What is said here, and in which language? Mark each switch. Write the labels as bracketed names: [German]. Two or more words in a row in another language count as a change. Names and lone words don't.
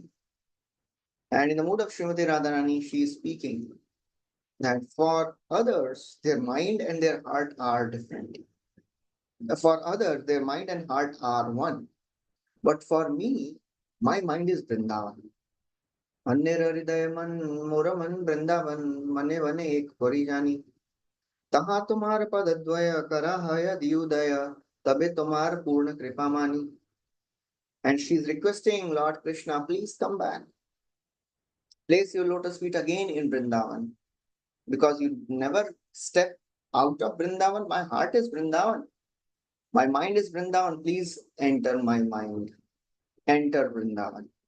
[English] And in the mood of Srimati Radharani, she is speaking that for others, their mind and their heart are different. For others, their mind and heart are one. But for me, my mind is Vrindavan. [Bangla] অন্যের হৃদয়মন মোরমন বৃন্দাবন মনে বনে এক হরিজানি. তহা তুম্হার পদ দ্বয় করা হৈ দিয়ুদয় তবে তুম্হার পূর্ণ কৃপা মানী. [English] And she's requesting Lord Krishna, please come back. Place your lotus feet again in Vrindavan. Because you never step out of Vrindavan. My heart is Vrindavan. My mind is Vrindavan. Please enter my mind. Enter Vrindavan.